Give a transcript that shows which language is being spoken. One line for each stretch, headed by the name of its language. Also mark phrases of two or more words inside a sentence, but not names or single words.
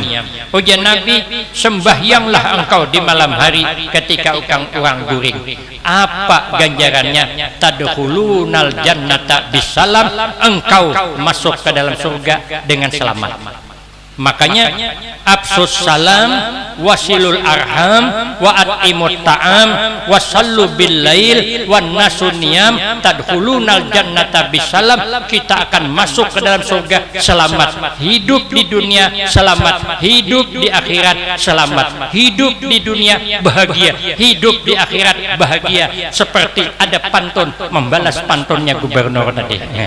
Indonesian: Ujian Nabi, sembahyanglah engkau di malam hari ketika orang guring. Apa ganjarannya?
Arabic: تدخلون الجنة بسلام,
Indonesian: engkau masuk ke dalam surga dengan selamat.
Arabic: Makanya أفشوا السلام وصلوا الأرحام وأطعموا الطعام وصلوا بالليل والناس نيام تدخلون الجنة بسلام.
Indonesian: Kita akan masuk ke dalam surga selamat, hidup di dunia selamat, hidup di akhirat selamat, hidup di dunia bahagia, hidup di akhirat bahagia. Seperti ada pantun, membalas pantunnya gubernur tadi.